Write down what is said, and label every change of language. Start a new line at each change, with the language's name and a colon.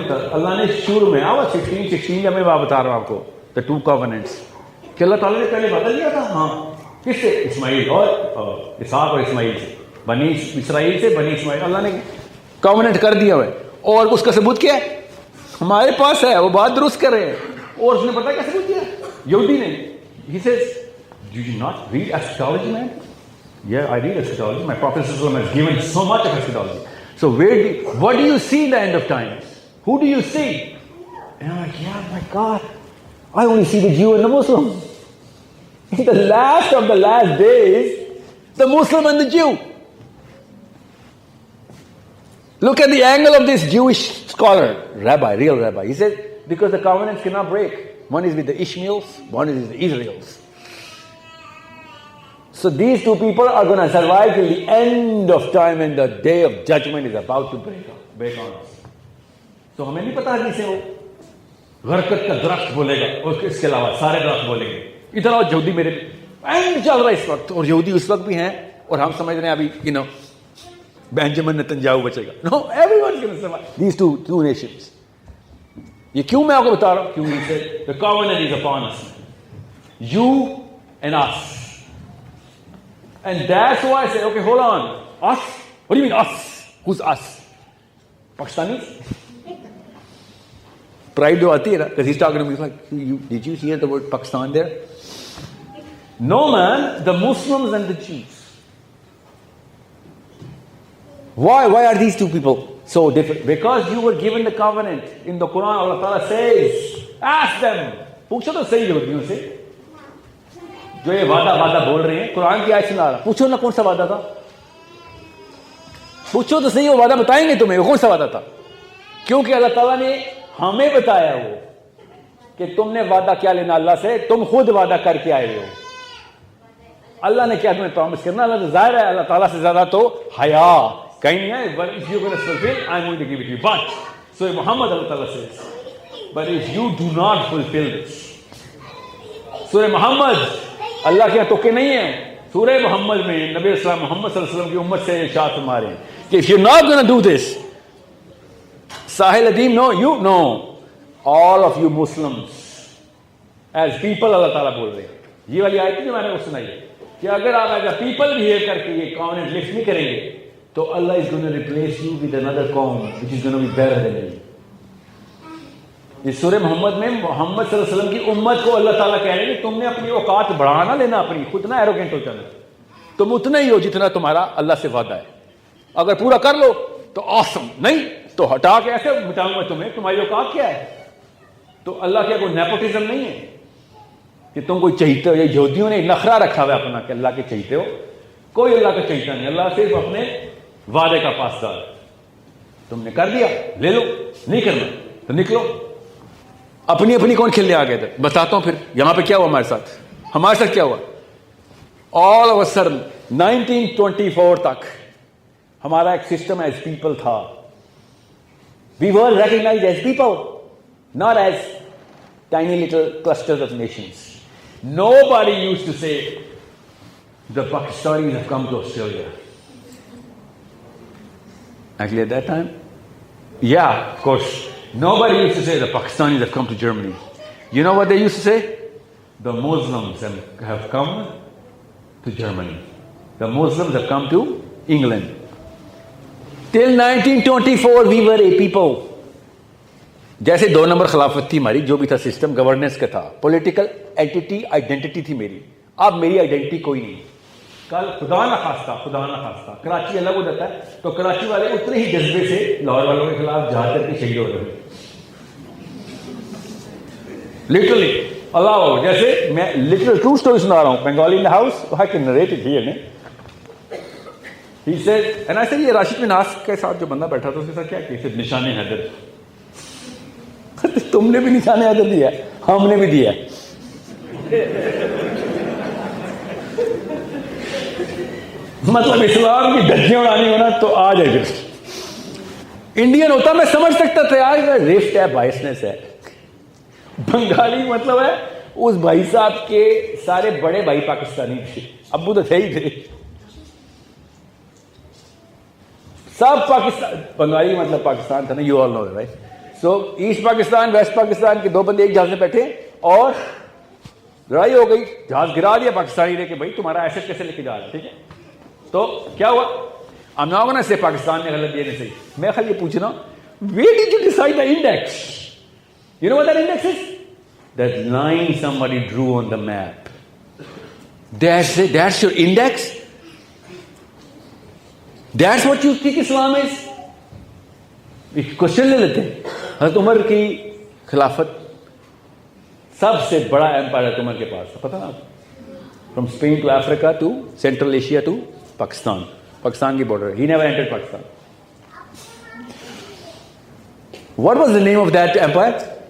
Urdu: اللہ نے شروع میں آواز 16 میں بتا رہا ہوں آپ کو,
English: the 2 covenants,
Urdu: کہ اللہ تعالیٰ نے پہلے وعدہ لیا تھا. ہاں, کس سے؟ اسماعیل اور اسحاق اور اسماعیل سے, بنی اسرائیل سے بنی اسماعیل, اللہ نے کووننٹ کر دیا ہے. اور اس کا ثبوت کیا ہے؟ ہمارے پاس ہے, وہ بات درست کر رہے ہیں. اور اس نے پتا کیا ثبوت کیا؟ یہودی نے.
English: He says, do you not read eschatology, man? Yeah, I read eschatology. My Prophet has given so much of eschatology. So what do you see in the end of times? Who do you see? And I'm like, yeah, my God, I only see the Jew and the Muslim. In the last of the last days, the Muslim and the Jew. Look at the angle of this Jewish scholar, rabbi, real rabbi. He says, because the covenants cannot break. One is with the Ishmaels, one is with the Israels. So these two people are going to survive till the end of time, and the day of judgment is about to break on us.
Urdu: So ہمیں نہیں پتا کیسے وہ غرقت کا درخت بولے گا, اور اس کے علاوہ سارے درخت بولیں گے. ادھر آؤ یہودی میرے اینڈ چل رہا ہے اس وقت, اور یہودی اس وقت بھی ہیں, اور ہم سمجھ رہے ہیں ابھی بینجامن نتنیاہو بچے گا.
English: No, everyone's going to survive. These two nations.
Urdu: یہ کیوں میں آپ کو بتا رہا ہوں؟ کیوں سے
English: the covenant is upon us, you and us, and that's why I say, okay, hold on, us, what do you mean us? Who's us? Pakistanis? Pride
Urdu: جو آتی ہے نا,
English: because he's talking to me, he's like, did you hear the word Pakistan there? No man, the Muslims and the Jews. Why are these two people so different? Because you were given the covenant. In the Quran, Allah Ta'ala says, ask them.
Urdu: پوچھو تو صحیح یہودیوں سے جو یہ وعدہ بول رہے ہیں, قرآن کی آیت سنا رہا, پوچھو نا کون سا وعدہ تھا, پوچھو تو صحیح, وہ وعدہ بتائیں گے تمہیں وہ کون سا وعدہ تھا. کیونکہ اللہ تعالیٰ نے ہمیں بتایا وہ کہ تم نے وعدہ کیا لینا اللہ سے, تم خود وعدہ کر کے آئے ہو. اللہ نے کیا تمہیں پرومس کرنا, اللہ تو ظاہر ہے اللہ تعالیٰ سے زیادہ تو حیا کہیں نہیں ہے.
English: But if you're going to fulfill, I'm going to give it to you. But so Muhammad Allah Ta'ala says, but if you do not fulfill this,
Urdu: سورہ محمد اللہ کے توقع نہیں ہے, سورہ محمد میں نبی اسلام محمد صلی اللہ علیہ وسلم کی امت سے ارشاد فرما رہے ہیں کہ
English: if you're not going to do this, Sahil Adeem, no, you know, all of you Muslims as people,
Urdu: اللہ تعالیٰ بول رہے ہیں. یہ والی آیت جو میں نے وہ سنائی ہے کہ اگر آپ ایز اے پیپل بہیو کر کے یہ covenant لفٹ نہیں کریں گے تو اللہ
English: is going to replace you with another
Urdu: قوم
English: which is going to be better than you.
Urdu: اس سورہ محمد میں محمد صلی اللہ علیہ وسلم کی امت کو اللہ تعالیٰ کہہ رہے ہیں کہ تم نے اپنی اوقات بڑھا نہ لینا, اپنی خود نہ ایروگینٹ ہو جانا, تم اتنا ہی ہو جتنا تمہارا اللہ سے وعدہ ہے. اگر پورا کر لو تو awesome, نہیں تو ہٹا کے ایسے مٹاؤں گا تمہیں, تمہاری اوقات کیا ہے. تو اللہ کیا کوئی نیپوٹزم نہیں ہے کہ تم کوئی چہیتے ہو. یہ یہودیوں نے نخرہ رکھا ہوا ہے اپنا کہ اللہ کے چہیتے ہو. کوئی اللہ کا چہیتا نہیں, اللہ صرف اپنے وعدے کا پاسدار. تم نے کر دیا لے لو, نہیں کرنا تو نکلو. اپنی اپنی کون کھیلنے آ گئے تھے, بتاتا ہوں پھر یہاں پہ کیا ہوا ہمارے ساتھ کیا ہوا.
English: All of a sudden 1924 تک ہمارا ایک سسٹم ایز پیپل تھا. We were recognized as people, not as tiny little clusters of nations. Nobody used to say, the Pakistanis have come to Australia. Actually, at that time, yeah, of course. Nobody used to say, the Pakistanis have come to Germany. You know what they used to say? The Muslims have come to Germany. The Muslims have come to England. Till 1924 we were a people.
Urdu: جیسے 2 number خلافت تھی ہماری, جو بھی تھا system governance کا تھا, political entity identity تھی میری. اب میری آئیڈینٹی کوئی نہیں. کل خدا نہ خواستہ کراچی الگ ہو جاتا ہے تو کراچی والے اتنے ہی جذبے سے لاہور والوں کے خلاف جہاد کر کے شہید ہو رہے ہیں. لٹرلی اللہ, جیسے میں لٹرل ٹرو اسٹوری سنا رہا ہوں.
English: Bengali in the house, I can narrate it here. He said, and I said,
Urdu: یہ راشد مناس کے ساتھ جو بندہ بیٹھا تھا اس کے ساتھ کیا کہ نشان حیدر. تم نے بھی نشان حیدر دیا, ہم نے بھی دیا. مطلب اسلام کی دھجیاں اڑانی ہونا تو آ جائے. پھر انڈین ہوتا میں سمجھ سکتا تھا یار رفٹ ہے, بائسنس ہے. بنگالی مطلب ہے اس بھائی صاحب کے سارے بڑے بھائی پاکستانی تھے, ابو تو تھے ہی تھے سب پاکستان. بنگالی مطلب پاکستان تھا نا,
English: You all know right.
Urdu: So asset Pakistan waste Pakistan کے 2 بندے ایک جہاز میں بیٹھے اور لڑائی ہو گئی, جہاز گرا دیا پاکستانی نے کہ بھائی تمہارا ایسٹ کیسے لے کے جا رہا ہے. ٹھیک ہے, تو کیا ہوا,
English: I'm not going to say
Urdu: Pakistan نے غلط دیا نہیں صحیح. میں خالی یہ پوچھ رہا ہوں,
English: where did you decide the index? You know what that index is? That line somebody drew on the map. That's your index? That's what you think Islam is?
Urdu: Question لے لیتے ہیں. حضرت عمر کی خلافت سب سے بڑا ایمپائر حضرت عمر کے پاس, پتہ نا,
English: From Spain to Africa to Central Asia to Pakistan.
Urdu: Pakistan کی border,
English: he never entered Pakistan. What was the name of that empire?